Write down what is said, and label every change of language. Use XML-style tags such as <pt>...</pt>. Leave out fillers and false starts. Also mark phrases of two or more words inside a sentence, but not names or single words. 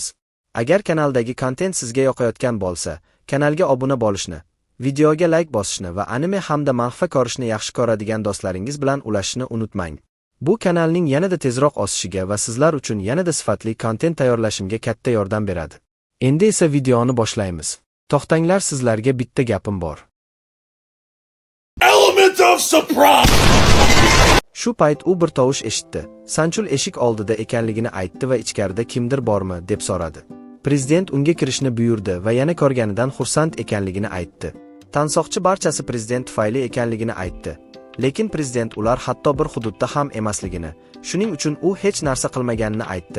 <uz>Agar kanaldagi kontent sizga yoqayotgan bo'lsa, kanalga obuna bo'lishni, videoga like bosishni va anime hamda manfa ko'rishni yaxshi ko'radigan do'stlaringiz bilan ulashishni unutmang. Bu kanalning yanada tezroq o'sishiga va sizlar uchun yanada sifatli kontent tayyorlashimga katta yordam beradi. Endi esa videoni boshlaymiz. To'xtanglar, sizlarga bitta gapim bor.</uz> <en>Element of surprise.</en> <uz>Shu payt u bir tovush eshitdi. Sanchul eshik oldida ekanligini aytdi va ichkarida kimdir bormi deb so'radi. Prezident unga kirishni buyurdi va yana ko'rganidan xursand ekanligini aytdi. Tansoqchi barchasi prezident tufayli ekanligini aytdi. Lekin prezident ular hatto bir hududda ham emasligini, shuning uchun u hech narsa qilmaganini aytdi.</uz>